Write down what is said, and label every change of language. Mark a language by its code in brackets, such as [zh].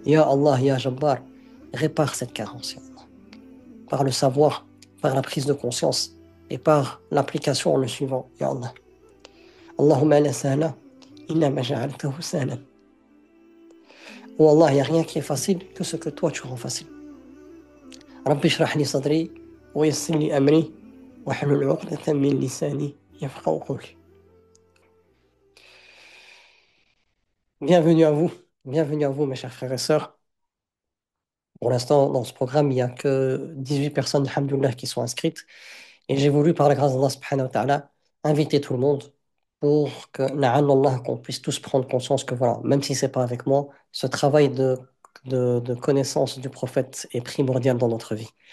[fr] Ya Allah, Ya Jabbar, répare cette carence, ya Allah, par le savoir, par la prise de conscience et par l'application en le suivant, ya Allah. [ar] Allahumma la sahla, illa ma ja'altahu sahlan. [fr] Oh Allah, il n'y a rien qui est facile que ce que toi tu rends facile. [ar] رب اشرح لي صدري ويسر لي أمري واحلل عقدة من لساني يفقهوا قولي. [fr] Bienvenue à vous mes chers frères et sœurs. Pour l'instant, dans ce programme, il n'y a que 18 personnes, alhamdoulilah, qui sont inscrites. Et j'ai voulu, par la grâce d'Allah subhanahu wa ta'ala, inviter tout le monde pour que, na'allallah, qu'on puisse tous prendre conscience que, voilà, même si c'est pas avec moi, ce travail de connaissance du prophète est primordial dans notre vie.